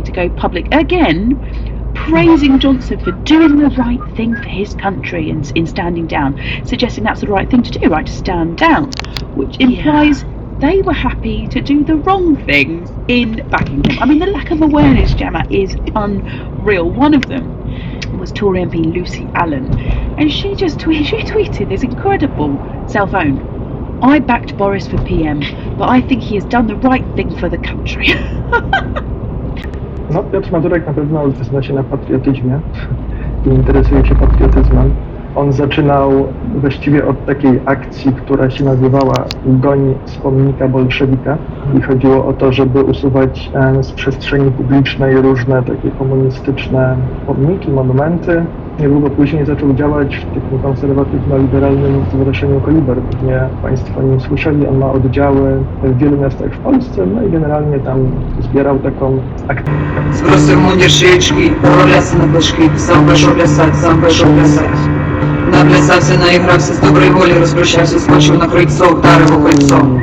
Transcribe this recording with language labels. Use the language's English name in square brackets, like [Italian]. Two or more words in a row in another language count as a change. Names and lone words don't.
[English] To go public again, praising Johnson for doing the right thing for his country and in standing down, suggesting that's the right thing to do, right, to stand down, which implies they were happy to do the wrong thing in backing him. I mean, the lack of awareness, Gemma, is unreal. One of them was Tory MP Lucy Allen, and she tweeted this incredible self-own. "I backed Boris for PM, but I think he has done the right thing for the country." [Polish] No, Piotr Mazurek na pewno zna się na patriotyzmie i interesuje się patriotyzmem. On zaczynał właściwie od takiej akcji, która się nazywała Goń z pomnika bolszewika i chodziło o to, żeby usuwać z przestrzeni publicznej różne takie komunistyczne pomniki, monumenty. Niedługo później zaczął działać w takim konserwatywno-liberalnym stowarzyszeniu Koliber. Pewnie Państwo o nim słyszeli. On ma oddziały w wielu miastach w Polsce, no i generalnie tam zbierał taką aktywność. [Russian] Сбросил мундир шеечки, поваляться на башки, сам пошел плясать. [Ukrainian] Наплясався, наігрався, з доброї волі розпрощався, скочив на крильцо, вдарив у кольцо.